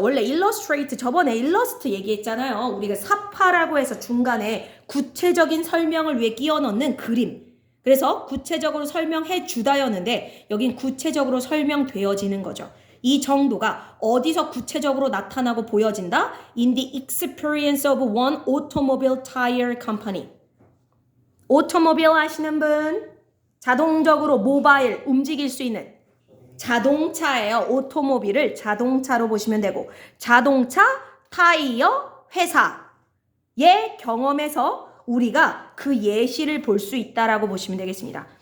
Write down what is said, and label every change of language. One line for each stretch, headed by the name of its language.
Korean: 원래 illustrate 저번에 illustrate 얘기했잖아요. 우리가 사파라고 해서 중간에 구체적인 설명을 위해 끼워 넣는 그림. 그래서 구체적으로 설명해 주다였는데 여긴 구체적으로 설명되어지는 거죠. 이 정도가 어디서 구체적으로 나타나고 보여진다?
English: In the experience of one automobile tire company.
Korean: 오토모빌 아시는 분? 자동적으로 모바일 움직일 수 있는 자동차예요. 오토모빌을 자동차로 보시면 되고 자동차 타이어 회사의 경험에서 우리가 그 예시를 볼 수 있다라고 보시면 되겠습니다.